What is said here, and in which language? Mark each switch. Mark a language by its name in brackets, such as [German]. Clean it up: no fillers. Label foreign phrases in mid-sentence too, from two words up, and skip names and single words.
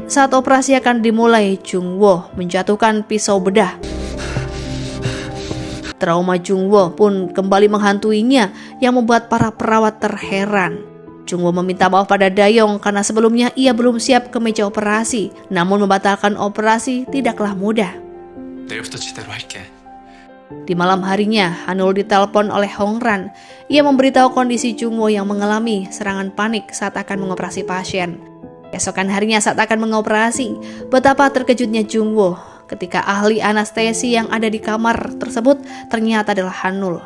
[Indonesian] Saat operasi akan dimulai, Jungwo menjatuhkan pisau bedah. Trauma Jungwo pun kembali menghantuinya yang membuat para perawat terheran. Jungwo meminta maaf pada Dayong karena sebelumnya ia belum siap ke meja operasi. Namun membatalkan operasi tidaklah mudah. [Korean] 내일부터 제대로 할게. [Indonesian] Di malam harinya, Hanul ditelepon oleh Hongran. Ia memberitahu kondisi Jungwo yang mengalami serangan panik saat akan mengoperasi pasien. Keesokan harinya saat akan mengoperasi, betapa terkejutnya Jungwo ketika ahli anestesi yang ada di kamar tersebut ternyata adalah Hanul.